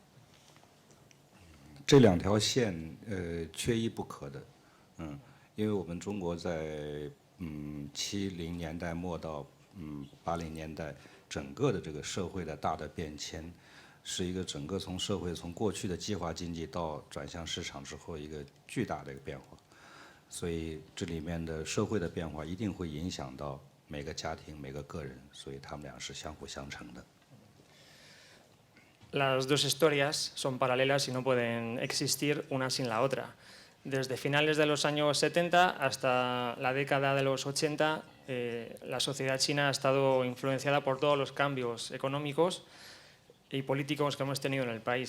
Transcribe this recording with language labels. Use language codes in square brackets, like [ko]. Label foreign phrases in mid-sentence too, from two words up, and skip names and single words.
[zh] 这两条线缺一不可的，因为我们中国在70年代末到80年代，整个的这个社会的大的变迁，是一个整个从社会从过去的计划经济到转向市场之后一个巨大的一个变化，所以这里面的社会的变化一定会影响到每个家庭每个个人，所以他们俩是相辅相成的。 [es] Las dos historias son paralelas y no pueden existir una sin la otra. Desde finales de los años 70 hasta la década de los 80, la sociedad china ha estado influenciada por todos los cambios económicos y políticos que hemos tenido en el país.